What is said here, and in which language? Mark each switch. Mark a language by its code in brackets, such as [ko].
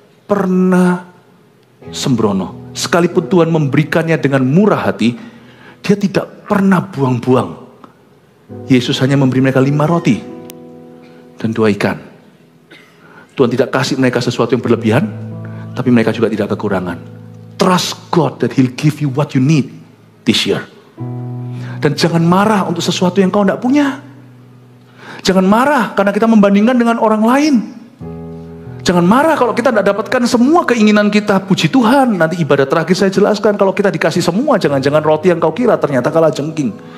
[id] pernah sembrono. Sekalipun Tuhan memberikannya dengan murah hati, dia tidak pernah buang-buang. Yesus hanya memberi mereka 5 roti dan 2 ikan. Tuhan tidak kasih mereka sesuatu yang berlebihan, tapi mereka juga tidak kekurangan. [en] Trust God that He'll give you what you need this year. [id] Dan jangan marah untuk sesuatu yang kau tidak punya. Jangan marah karena kita membandingkan dengan orang lain. Jangan marah kalau kita tidak dapatkan semua keinginan kita. Puji Tuhan, nanti ibadah terakhir saya jelaskan, kalau kita dikasih semua, jangan-jangan roti yang kau kira ternyata kalah jengking.